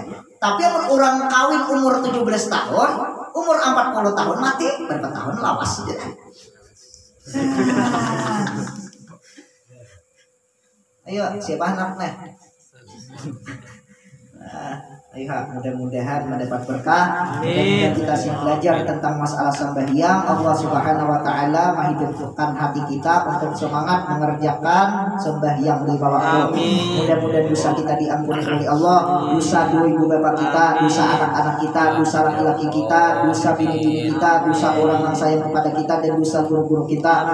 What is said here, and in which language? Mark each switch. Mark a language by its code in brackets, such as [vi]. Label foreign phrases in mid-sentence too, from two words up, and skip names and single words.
[id] Tapi orang kawin umur 17 tahun, umur 40 tahun mati berapa tahun [bjn] lawas aja. [id] Ayo siapa anaknya? Ayo mudah-mudahan mendapat berkah dan kita belajar tentang masalah sembahyang. [ar] الله سبحانه وتعالى [id] menghidupkan hati kita untuk semangat mengerjakan sembahyang 5 waktu. Mudah-mudahan dosa kita diampuni oleh Allah, dosa dua ibu bapak kita, dosa anak-anak kita, dosa laki-laki kita, dosa bini-bini kita, dosa orang yang sayang kepada kita dan dosa guru-guru kita.